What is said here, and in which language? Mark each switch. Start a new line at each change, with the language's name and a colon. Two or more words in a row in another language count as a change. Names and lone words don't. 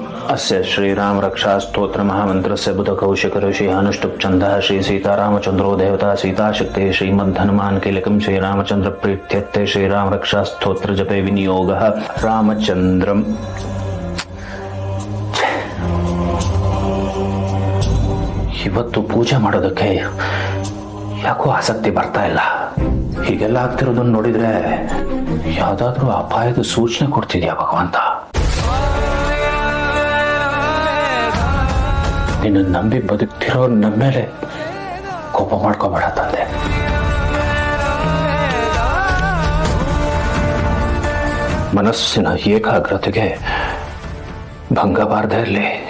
Sanskrit: अस्य श्रीराम रक्षा स्तोत्र महामंत्र से बुध कौशिक ऋषि अनुष्टुप चंद श्री सीतारामचंद्रो देवता सीताशक्ति श्रीमद् हनुमान कीलकम श्री रामचंद्र प्रीत्यर्थे श्रीराम रक्षा स्तोत्र जपे विनियोग रामचंद्रम।
Kannada: ಇವತ್ತು ಪೂಜೆ ಮಾಡೋದಕ್ಕೆ ಯಾಕೋ ಆಸಕ್ತಿ ಬರ್ತಾ ಇಲ್ಲ. ಹೀಗೆಲ್ಲ ಆಗ್ತಿರೋದನ್ನ ನೋಡಿದ್ರೆ ಯಾವ್ದಾದ್ರೂ ಅಪಾಯದ ಸೂಚನೆ ಕೊಡ್ತಿದ್ಯಾ ಭಗವಂತ? ನಿನ್ನ ನಂಬಿ ಬದುಕ್ತಿರೋ ನಮ್ಮ ಮೇಲೆ ಕೋಪ ಮಾಡ್ಕೋಬೇಡ ತಂದೆ. ಮನಸ್ಸಿನ ಏಕಾಗ್ರತೆಗೆ ಭಂಗ ಬಾರದೇ ಇರಲಿ.